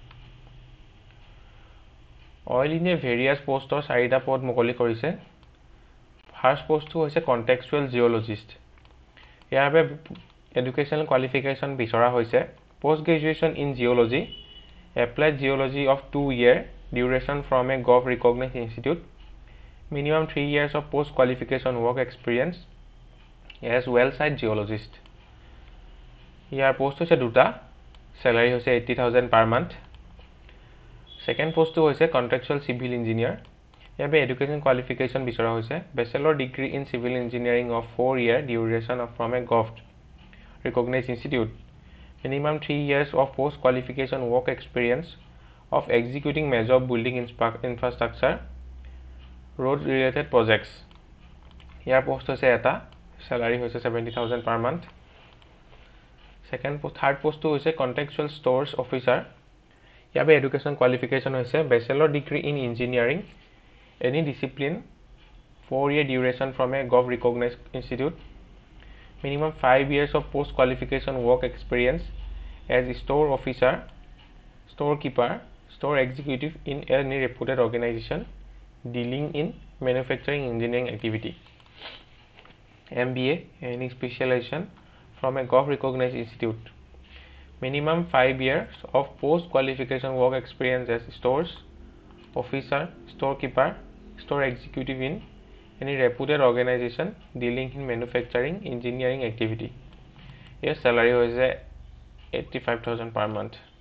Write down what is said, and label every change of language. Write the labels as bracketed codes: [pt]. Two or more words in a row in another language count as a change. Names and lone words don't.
[en] Oil India various postৰ [as] 4টা পদ মুকলি কৰিছে [en] first postটো হৈছে contextual geologist [as] ইয়াৰ বাবে [en] educational qualification [as] বিচৰা হৈছে [en] post graduation in geology applied geology of 2 year duration from a gov recognized institute minimum 3 years of post qualification work experience as well site geologist [as] ইয়াৰ পোষ্ট হৈছে দুটা স্যালাৰি হৈছে [en] 80,000 per month Second post হৈছে contractual civil ইঞ্জিনিয়াৰ ইয়াবে education qualification [as] বিচৰা হৈছে [en] bachelor degree in civil engineering of 4 year duration from a gov recognized institute minimum 3 years of post qualification work experience of executing major building infrastructure road related projects [as] ইয়াৰ পোষ্ট হৈছে এটা স্যালাৰি হৈছে [en] 70,000 per month third post হৈছে contractual stores officer ইয়াবে education qualification হৈছে bachelor degree in engineering any discipline 4 year duration from a gov recognized institute minimum 5 years of post qualification work experience as store officer storekeeper store executive in any reputed organization dealing in manufacturing engineering activity MBA any specialization from a gov recognized institute minimum 5 years of post qualification work experience as stores officer storekeeper store executive in any reputed organization dealing in manufacturing engineering activity your salary was 85,000 per month